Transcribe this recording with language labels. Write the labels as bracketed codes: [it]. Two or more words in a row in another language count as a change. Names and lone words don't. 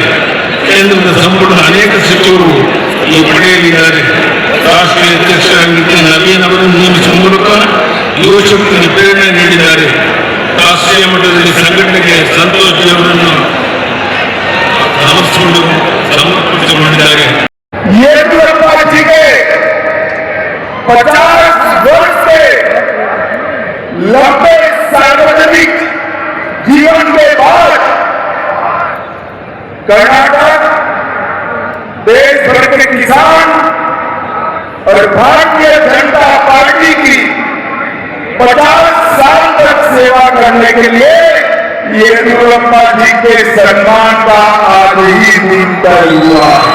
[kn] ಕೇಂದ್ರದ ಸಂಪುಟ ಅನೇಕ ಸಚಿವರು ಈ ಪಡೆಯಲಿದ್ದಾರೆ. ರಾಷ್ಟ್ರೀಯ ಅಧ್ಯಕ್ಷರಾಗಿ ನಿತಿನ್ ನವೀನ್ ಅವರನ್ನು ನೇಮಿಸುವ ಮೂಲಕ ಯುವಶಕ್ತಿಗೆ ಪ್ರೇರಣೆ ನೀಡಿದ್ದಾರೆ. ರಾಷ್ಟ್ರೀಯ ಮಟ್ಟದಲ್ಲಿ ಸಂಘಟನೆಗೆ ಸಂತೋಷ್ ಜಿ ಅವರನ್ನು ಸಮರ್ಪಿಸಿಕೊಂಡಿದ್ದಾರೆ. [hi] येदियुरप्पा जी के 50 वर्ष से लंबे सार्वजनिक जीवन के बाद कर्नाटक देश भर के किसान और भारतीय जनता पार्टी की 50 साल तक सेवा करने के लिए येदियुरप्पा जी के सम्मान का आज ही दिन तय हुआ।